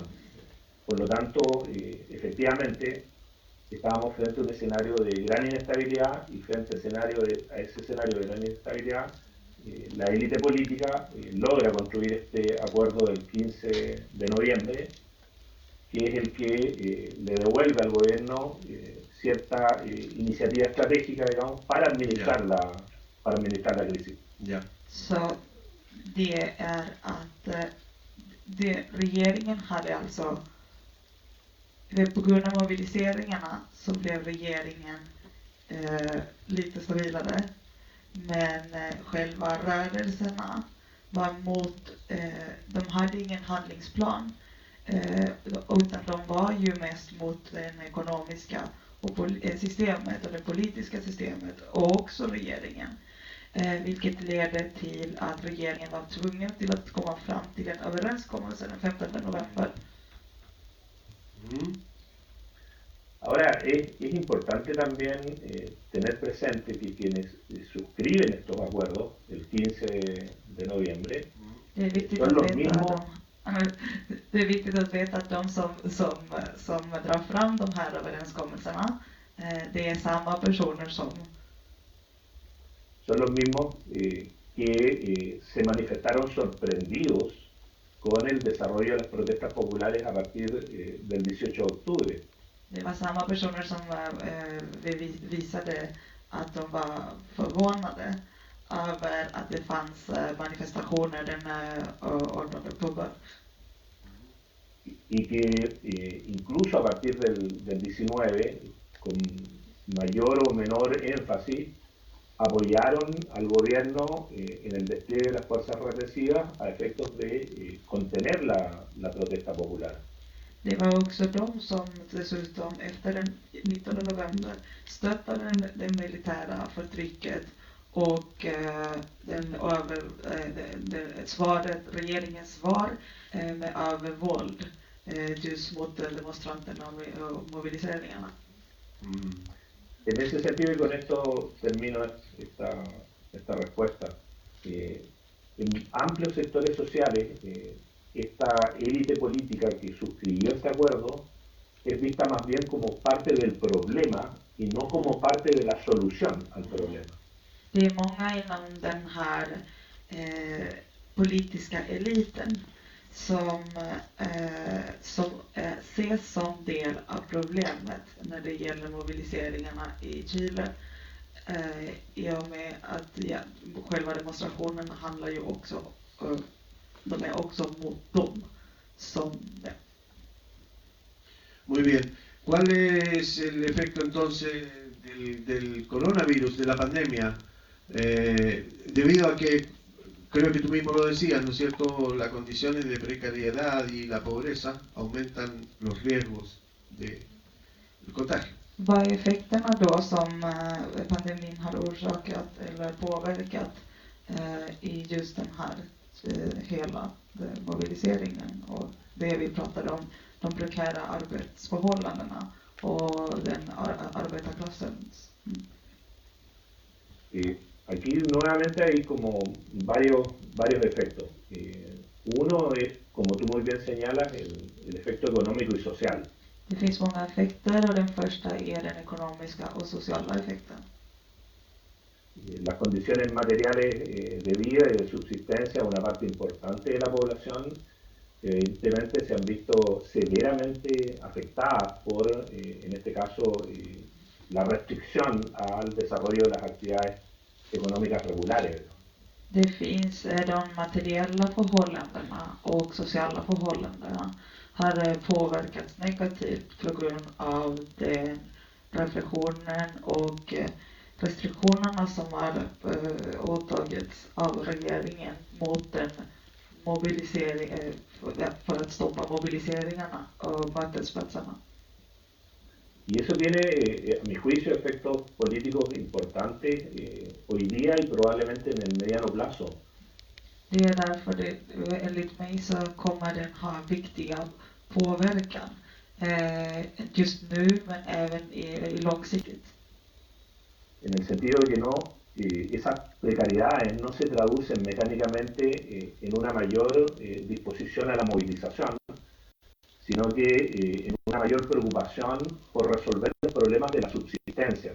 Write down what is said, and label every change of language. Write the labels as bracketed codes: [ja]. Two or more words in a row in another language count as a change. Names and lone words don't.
[es] Por lo tanto, efectivamente, estábamos frente a un escenario de gran inestabilidad, y frente a ese escenario de gran inestabilidad, la élite política logra construir este acuerdo del 15 de noviembre, que es el que le devuelve al gobierno cierta iniciativa estratégica, digamos, para administrar la crisis. [sv] Så det är att regeringen hade alltså, på grund av mobiliseringarna så blev regeringen lite stabilare, Men själva rörelserna var mot, de hade ingen handlingsplan, utan de var ju mest mot det ekonomiska och systemet och det politiska systemet och också regeringen. Vilket ledde till att regeringen var tvungen till att komma fram till en överenskommelse den 15 november. [es] Ahora, es importante también tener presente que quienes suscriben estos acuerdos el 15 de noviembre [sv] Det är viktigt [es] son [sv] att [es] los [sv] veta [es] mismos. [sv] Det är viktigt att veta att de som drar fram de här överenskommelserna, det är samma personer som [es] Son los mismos que se manifestaron sorprendidos con el desarrollo de las protestas populares a partir del 18 de octubre. [sv] det var samma personer som visade att de var förvånade över att det fanns manifestationer den 18 oktober. [es] Y que incluso a partir del 19, con mayor o menor énfasis, apoyaron al gobierno en el despliegue de las fuerzas represivas a efectos de contener la protesta popular. [sv] Det var också de som dessutom efter den 19 november stöttade det militära förtrycket och regeringens svar med övervåld just mot demonstranterna och mobiliseringarna. [es] En ese sentido, y con esto termino esta respuesta, en amplios sectores sociales, esta élite política que suscribió este acuerdo es vista más bien como parte del problema y no como parte de la solución al problema. [sv] Det är många inom den här politiska eliten som ses som del av problemet när det gäller mobiliseringarna i Chile. I och med att själva demonstrationen handlar ju också, de är också mot dem som det. [es] Muy bien. ¿Cuál es el efecto entonces del coronavirus, de la pandemia? Debido a que, creo que tú mismo lo decías, ¿no es cierto?, las condiciones de precariedad y la pobreza aumentan los riesgos del contagio. [sv] Vad är effekterna då som pandemin har orsakat eller påverkat i just den här hela mobiliseringen och det vi pratade om, de prekära arbetsförhållandena och den arbetarklassen? [es] Aquí nuevamente hay como varios efectos. Uno es, como tú muy bien señalas, el efecto económico y social. [sv] Det finns många effekter och den första är den ekonomiska och sociala effekten. [es] Las condiciones materiales de vida y de subsistencia de una parte importante de la población evidentemente se han visto severamente afectadas por, en este caso, la restricción al desarrollo de las actividades económicas regulares. [sv] Det finns de materiella förhållandena och sociala förhållandena har påverkats negativt på grund av den reflektionen och restriktionerna som har åtagits av regeringen mot den mobilisering för att stoppa mobiliseringarna och mötesplatserna. [es] Y eso tiene, a mi juicio, efectos políticos importantes hoy día y probablemente en el mediano plazo. [sv] Det är därför det, enligt mig så kommer den ha viktiga påverkan just nu men även i långsiktigt. [es] En el sentido de que esas precariedades no se traducen mecánicamente en una mayor disposición a la movilización, sino que en una mayor preocupación por resolver los problemas de la subsistencia.